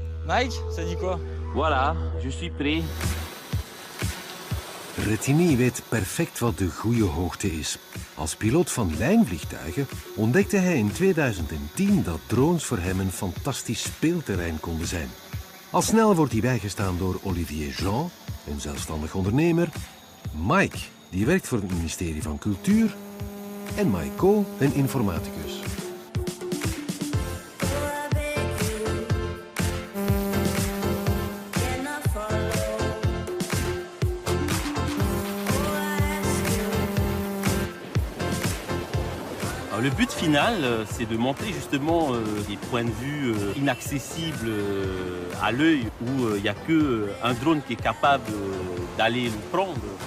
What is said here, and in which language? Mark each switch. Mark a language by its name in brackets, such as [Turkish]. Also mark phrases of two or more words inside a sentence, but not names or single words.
[French] Mike, ça dit quoi? Voilà, je suis prêt. [Dutch] Retigny weet perfect wat de goede hoogte is. Als piloot van lijnvliegtuigen ontdekte hij in 2010 dat drones voor hem een fantastisch speelterrein konden zijn. Al snel wordt hij bijgestaan door Olivier Jean, een zelfstandig ondernemer, Mike, die werkt voor het ministerie van Cultuur, en Maiko, een informaticus. [French] Le but final, c'est de montrer justement des points de vue inaccessibles à l'œil, où il n'y a qu'un drone qui est capable d'aller le prendre.